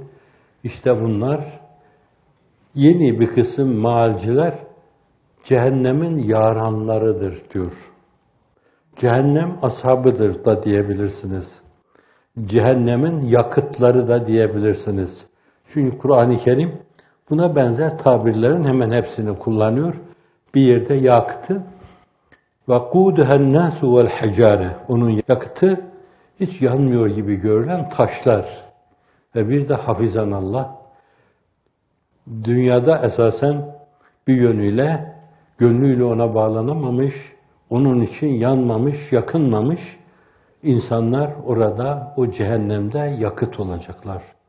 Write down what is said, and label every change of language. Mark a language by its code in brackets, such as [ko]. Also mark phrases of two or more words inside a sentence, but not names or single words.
[tr] İşte bunlar yeni bir kısım maalciler cehennemin yaranlarıdır diyor. Cehennem ashabıdır da diyebilirsiniz. Cehennemin yakıtları da diyebilirsiniz. Çünkü Kur'an-ı Kerim buna benzer tabirlerin hemen hepsini kullanıyor. Bir yerde yakıtı [ar] وَقُودُهَا النَّاسُ وَالْحَجَارِ. [tr] Onun yakıtı hiç yanmıyor gibi görülen taşlar. Ve bir de hafizanallah. Dünyada esasen bir yönüyle, gönlüyle ona bağlanamamış, onun için yanmamış, yakınmamış insanlar orada, o cehennemde yakıt olacaklar.